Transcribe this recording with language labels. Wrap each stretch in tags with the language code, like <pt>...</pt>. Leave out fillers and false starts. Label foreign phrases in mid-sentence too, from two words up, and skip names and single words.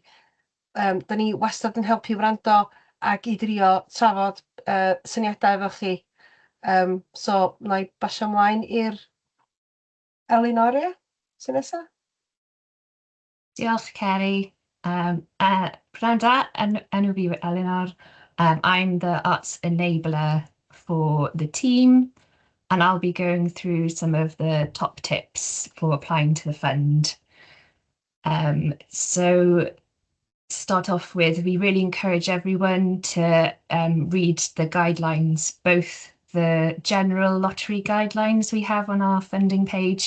<cy>Da ni wastad yn helpu wrando ac i drio trafod syniadau efo chi. So, na i basio ymlaen i'r Elinoria, sy'n nesa? Diolch, Kerry. Pnawn da, enw fi yw Eleanor.</cy> <en>I'm the Arts Enabler for the team, and I'll be going through some of the top tips for applying to the fund. So to start off with, we really encourage everyone to read the guidelines, both the general lottery guidelines we have on our funding page.</en>